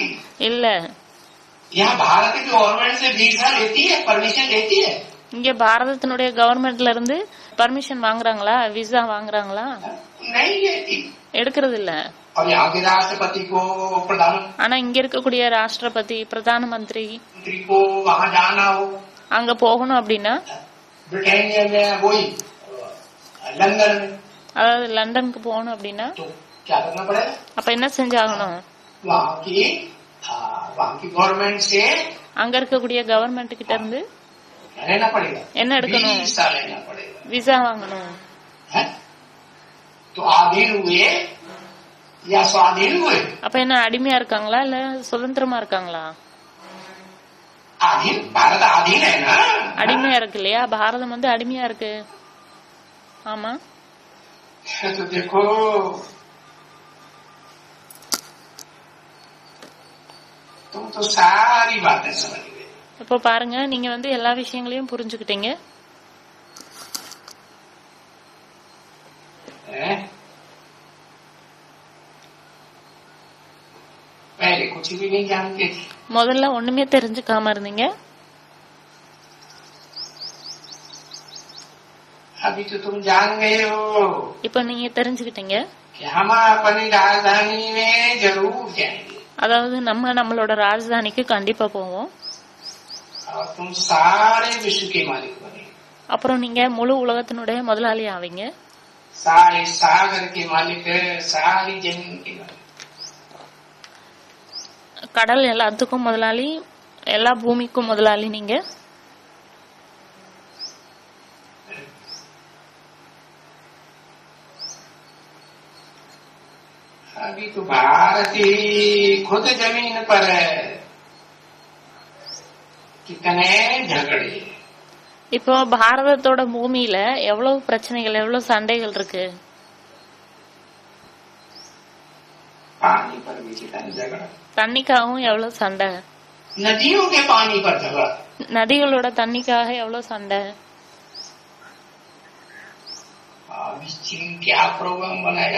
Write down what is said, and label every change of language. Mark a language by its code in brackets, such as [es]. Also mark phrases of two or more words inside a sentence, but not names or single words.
[ta] இல்ல. [hi] यहाँ भारत की गवर्नमेंट से वीजा लेती है, परमिशन लेती है. [ta] இங்க பாரதத்தினுடைய கவர்மெண்ட்ல இருந்து பர்மிஷன் வாங்குறாங்களா, விசா வாங்குறாங்களா? [hi] नहीं लेती. [ta] எடுக்கிறது இல்ல. [hi] और यहाँ के राष्ट्रपति को, प्रधान [ta] ஆனா இங்க இருக்கக்கூடிய ராஷ்டிரபதி, பிரதான மந்திரி [hi] को वहाँ जाना हो, [ta] அங்க போகணும் அப்படின்னா [hi] ब्रिटेनिया में वही लंदन में, [ta] அதாவது லண்டனுக்கு போகணும் அப்படின்னா [hi] तो क्या करना पड़ेगा? [ta] அப்ப என்ன செஞ்சாகணும்? [hi] वहाँ की गवर्नमेंट से [ta] அங்க இருக்கக்கூடிய கவர்மெண்ட் கிட்ட இருந்து [hi] लेना पड़ेगा, [ta] என்ன எடுக்கணும்? [hi] वीजा लेना पड़ेगा. [ta] விசா வாங்கணும். [hi] है? तो आधीन हुए या स्वाधीन हुए? [ta] அப்ப என்ன அடிமையா இருக்காங்களா இல்ல சுதந்திரமா இருக்காங்களா? [hi] आधीन, भारत आधीन है ना, [ta] அடிமையா இருக்கு இல்லையா, பாரதம் வந்து அடிமையா இருக்கு. ஆமா. [hi] तो देखो तुम तो सारी बातें समझ गए. [ta] இப்போ பாருங்க, நீங்க வந்து எல்லா விஷயங்களையும் புரிஞ்சுக்கிட்டீங்க. [hi] पहले कुछ भी नहीं जानते थे, [ta] முதல்ல ஒண்ணுமே தெரிஞ்சுக்காம இருந்தீங்க. [hi] अभी तो तुम जान गए हो [ta] இப்ப நீங்க தெரிஞ்சுக்கிட்டீங்க. [hi] कि हम अपनी राजधानी में जरूर जाएंगे [ta] அதாவது நம்மளோட ராஜதானிக்கு கண்டிப்பா போவோம். [hi] और तुम सारे विश्व के मालिक बने, [ta] அப்புறம் நீங்க முழு உலகத்தினுடைய முதலாளி ஆவீங்க. [hi] सारे सागर के मालिक, सारी जमीन के मालिक. [ta] கடல் எல்லாத்துக்கும் முதலாளி, எல்லா பூமிக்கும் முதலாளி நீங்க. [hi] अभी तो भारत ही खुद जमीन पर है, कितने झगड़े. [ta] இப்போ பாரதத்தோட பூமியில எவ்வளவு பிரச்சனைகள், எவ்வளவு சண்டைகள் இருக்கு. [hi] पानी पर भी कितना झगड़ा, [ta] தண்ணிக்காகவும் எவ்வளவு சண்டை, [hi] नदियों के पानी पर झगड़ा. [ta] நதிகளோட தண்ணிக்காக எவ்வளவு சண்டை. [hi] अभी चीन क्या प्रोग्राम बनाएगा?